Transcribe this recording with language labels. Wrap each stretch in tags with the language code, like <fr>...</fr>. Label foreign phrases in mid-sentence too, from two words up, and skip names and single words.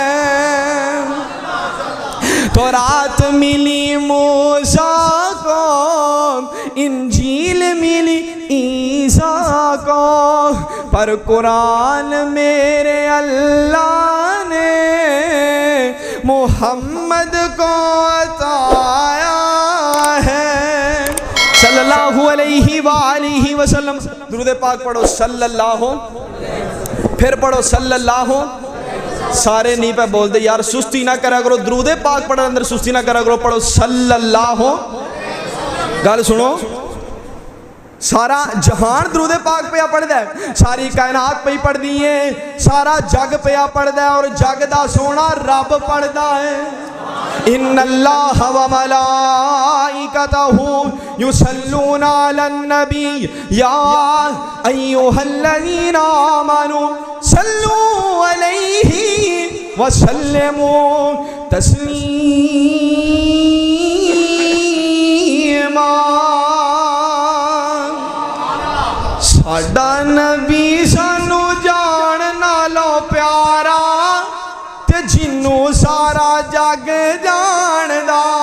<ur>تورات ملی موسیٰ کو، انجیل ملی عیسیٰ کو، پر قرآن میرے اللہ نے محمد کو عطایا ہے.</ur> <ar>صلى الله عليه وآله وسلم.</ar> <ur>درود پاک پڑھو</ur> <ar>صلى الله,</ar> <ur>پھر پڑھو</ur> <ar>صلى الله.</ar> <pa>سارے نہیں پئے بولتے یار، سستی نہ کرا کرو، درود پاک پڑھنے اندر سستی نہ کرا کرو، پڑھو صلی اللہ. گل سنو، سارا جہان درود پاک پیا پڑھدا ہے، ساری کائنات پئی پڑھدی ہے، سارا جگ پیا پڑھدا ہے، اور جگ دا سوہنا رب پڑھدا ہے.</pa> <ar>إن الله وملائكته يصلون على النبي يا أيها الذين آمنوا صلوا عليه وسلموا تسليما.</ar> <pa>ساڈا نبی سانوں جان نالوں پیارا، تے جنہوں سارا جگ جاندا.</pa>